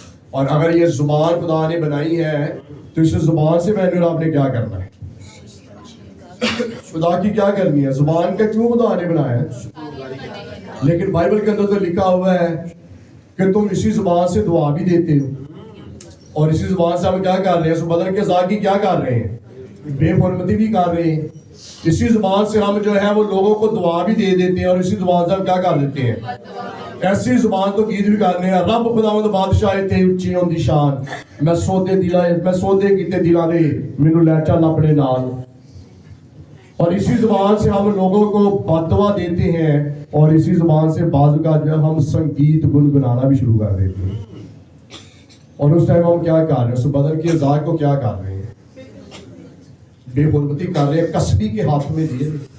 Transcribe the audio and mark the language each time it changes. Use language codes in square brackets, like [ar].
[ur] اور اگر یہ زبان خدا نے بنائی ہے تو اس زبان سے میں نے آپ نے کیا کرنا ہے؟ خدا کی کیا کرنی ہے؟ زبان کا کیوں خدا نے بنایا ہے؟ لیکن بائبل کے اندر تو لکھا ہوا ہے کہ تم اسی زبان سے دعا بھی دیتے ہو اور اسی زبان سے ہم کیا کر رہے ہیں؟ سو بدن کے اعضاء کی کیا کر رہے ہیں؟ بے حرمتی بھی کر رہے ہیں. اسی زبان سے ہم جو ہے وہ لوگوں کو دعا بھی دے دیتے ہیں اور اسی زبان سے ہم کیا کر دیتے ہیں؟ ایسی زبان تو گیت بھی کرنے ہیں. [pa] رب خداوند بادشاہ تے اچھی ہوندی شان, میں سودے کیتے دلاں دے مینوں لے چل اپنے نال. [ur] اور اسی زبان سے ہم لوگوں کو بد دعا دیتے ہیں, اور اسی زبان سے بعض کا جو ہم سنگیت گنگنانا بھی شروع کر دیتے ہیں. اور اس ٹائم ہم کیا کر رہے ہیں, اس بدن کے اعضاء کو کیا کر رہے ہیں, بے حرمتی کر رہے ہیں, کسبی کے ہاتھ میں دیے.